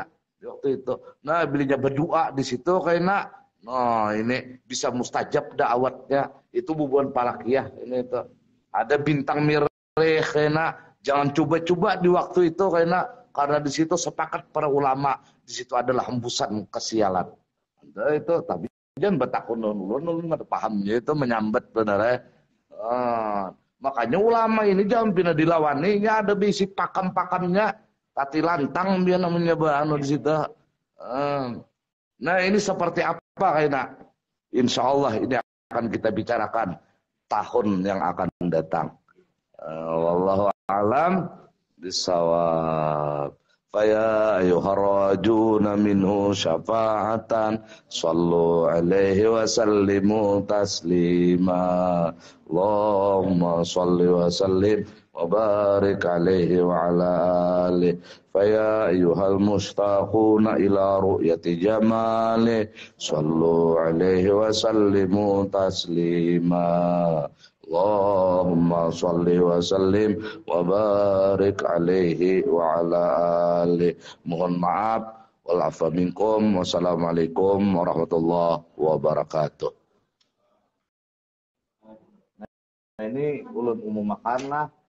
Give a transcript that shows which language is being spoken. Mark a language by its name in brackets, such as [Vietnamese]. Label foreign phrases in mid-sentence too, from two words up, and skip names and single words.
[Banjar] Waktu itu, nah bilinya berdoa di situ kayaknya, nah ini bisa mustajab dakwatnya, itu bubuan palakiyah ini itu. Ada bintang mireh kayaknya, jangan coba-coba di waktu itu kayaknya, karena di situ sepakat para ulama, di situ adalah hembusan kesialan. Nah, itu tapi jangan betakun ulun nggak pahamnya itu menyambat benar ya. Makanya ulama ini jangan pindah dilawani, ada bisi pakam-pakamnya. Tati lantang dia namanya bahano di situ. Nah ini seperti apa kayaknya? [Arabic] إن شاء الله [Banjar] ini akan kita bicarakan tahun yang akan datang. [Arabic] والله أعلم بالصواب. فيا أيها الراجون منه شفاعة صلوا عليه وسلموا تسليما اللهم صل وسلم وبارك عليه وعلى آله فيا أيها المشتاقون إلى رؤية جماله صلوا عليه وسلموا تسليما اللهم صل وسلم وبارك عليه وعلى آله. [Banjar] Mohon maaf, [Arabic] والعفو منكم. والسلام عليكم ورحمة الله وبركاته. [Banjar] Nah, ini ulun umum makan lah.